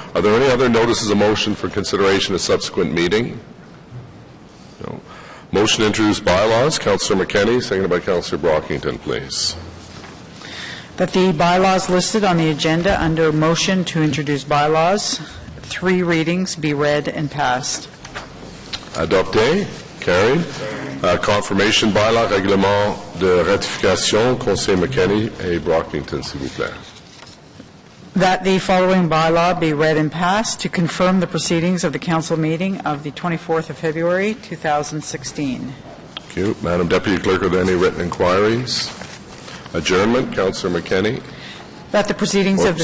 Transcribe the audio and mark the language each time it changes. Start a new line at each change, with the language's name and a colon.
English: Are there any other notices of motion for consideration at subsequent meeting? No. Motion to introduce bylaws. Councillor McKenney, seconded by Councillor Brockington, please. That the bylaws listed on the agenda under motion to introduce bylaws, 3 readings, be read and passed. Adopté. Carried. Confirmation bylaw,
French: règlement de ratification, Conseil McKenney et Brockington, s'il vous plaît.
English: That the following bylaw be read and passed to confirm the proceedings of the council meeting of the 24th of February, 2016. Thank you. Madam Deputy Clerk, are there any written inquiries? Adjournment, Councillor McKenney. That the proceedings of the